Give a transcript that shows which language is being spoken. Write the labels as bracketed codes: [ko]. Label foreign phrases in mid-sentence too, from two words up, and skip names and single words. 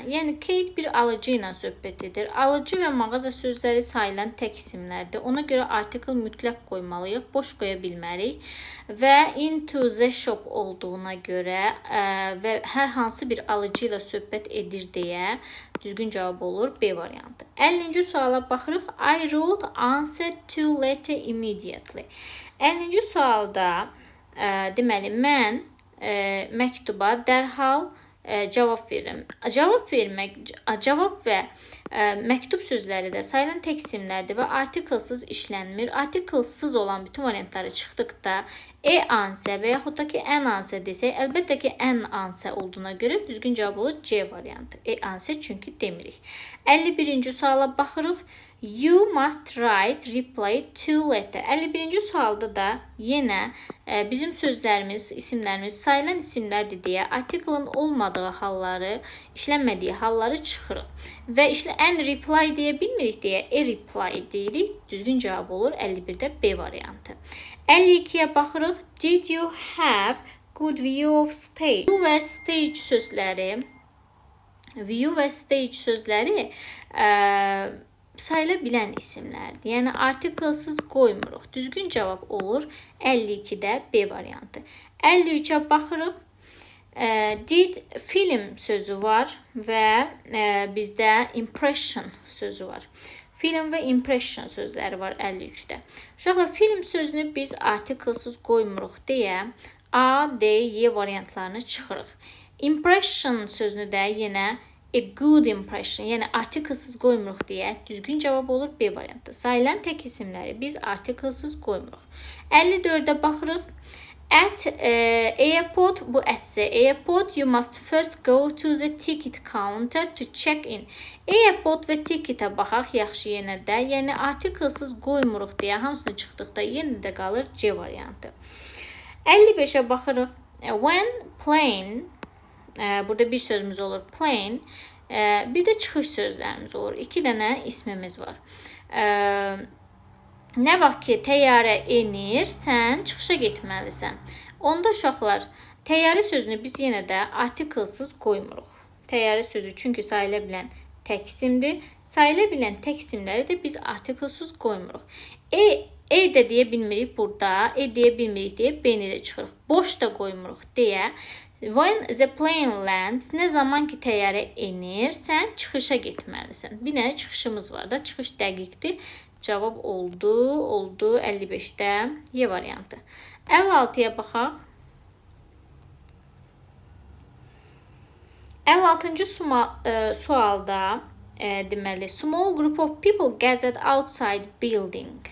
[az] Yəni Kate bir alıcı ilə söhbət edir. Alıcı və mağaza sözləri sayılan tək isimlərdir. Ona görə artikl mütləq qoymalıyıq, boş qoya bilmərik. Və [en] into the shop [az] olduğuna görə və hər hansı bir alıcı ilə söhbət edir deyə düzgün cavab olur B variantı. 50-ci suala baxırıq. [en] I wrote answer to letter immediately. [az] 50-ci sualda deməli mən məktuba dərhal cavab verirəm. Cavab və məktub sözləri də sayılan tək isimlərdir və artiklsız işlənmir. Artiklsız olan bütün variantları çıxdıqda ansə və yaxud da ki ən ansə desək, əlbəttə ki ən ansə olduğuna görə düzgün cavab olur C variantı. Ansə çünki demirik. 51-ci suala baxırıq. [en] You must write reply to letter. [az] 51-ci sualda da yenə bizim sözlərimiz, isimlərimiz sayılan isimlərdir deyə artiklın olmadığı halları, işlənmədiyi halları çıxırıq. Və ən reply deyə bilmirik deyə reply deyirik. Düzgün cavab olur 51-də B variantı. 52-yə baxırıq. [en] Did you have good view of stage? [az] View və stage sözləri sayıla bilən isimlərdir. Yəni artiklsız qoymuruq. Düzgün cavab olur 52-də B variantı. 53-ə baxırıq. [en] Did film [az] sözü var və bizdə impression sözü var. Film və impression sözləri var 53-də. Uşaqlar, film sözünü biz artiklsız qoymuruq deyə A, D, Y variantlarını çıxırıq. Impression sözünü də yenə [en] a good impression, [az] yəni artiklsız qoymuruq deyə düzgün cavab olur B variantı. Sayılan tək isimləri biz artiklsız qoymuruq. 54-də baxırıq. [en] At airport, bu at the airport, you must first go to the ticket counter to check in. [az] Airport və ticketə baxaq yaxşı yenə də. Yəni artiklsız qoymuruq deyə hamısını çıxdıqda yenə də qalır C variantı. 55-ə baxırıq. [en] When plane, [az] burada bir sözümüz olur plane, bir də çıxış sözlərimiz olur. 2 dənə ismimiz var. Nə vaxt ki, təyyarə enir, sən çıxışa getməlisən. Onda uşaqlar, təyyarə sözünü biz yenə də artiklsız qoymuruq. Təyyarə sözü çünki sayıla bilən tək isimdir. Sayıla bilən tək isimləri də biz artiklsız qoymuruq. E də deyə bilmirik burada, deyə bilmirik deyə B-ni də çıxırıq. Boş da qoymuruq deyə. [en] When the plane lands, [az] nə zaman ki təyyarə enir, sən çıxışa getməlisən. Bir dənə çıxışımız var da, çıxış dəqiqdir. Cavab oldu 55-də Y variantı. 56-ya baxaq. 56-cı sualda deməli, [en] small group of people gathered outside building.